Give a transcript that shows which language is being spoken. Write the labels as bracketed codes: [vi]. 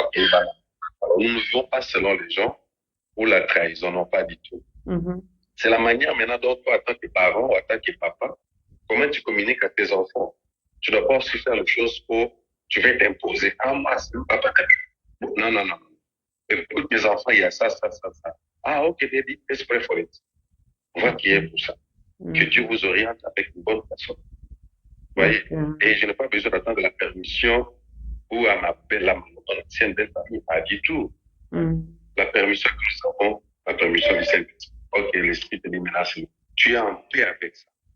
[fr] Alors, nous ne vivons pas selon les gens ou la trahison, non, pas du tout. C'est la manière maintenant dont toi, en tant que parent ou en tant que papa, comment tu communiques à tes enfants. Tu dois pas aussi faire les choses pour tu veux t'imposer. Ah, moi, c'est le papa. Non. Écoute, mes enfants, il y a ça. [en] Ah, ok, baby, let's pray for it. [fr] On va prier pour ça. Que Dieu vous oriente avec une bonne personne. Vous voyez? Et je n'ai pas besoin d'attendre la permission ou à m'appeler mon ancienne belle famille. Pas du tout. La permission que nous avons, la permission du Saint-Esprit. Ok, l'Esprit te dit maintenant, tu es en paix avec ça.